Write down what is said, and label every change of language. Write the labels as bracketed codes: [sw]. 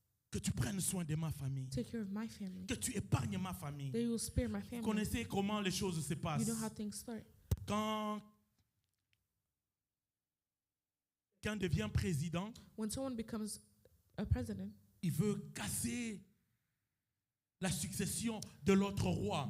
[fr] que tu prennes soin de ma famille. [en] take care of my family. [fr] Que tu épargnes ma famille. [en] That you will spare my [fr] Vous [en] family. [fr] connaissez comment les choses se [en] You [fr] passent. [en] know how things start. [fr] Quand quelqu'un devient président, [en] When someone becomes a president, [fr] il veut casser la succession de l'autre roi.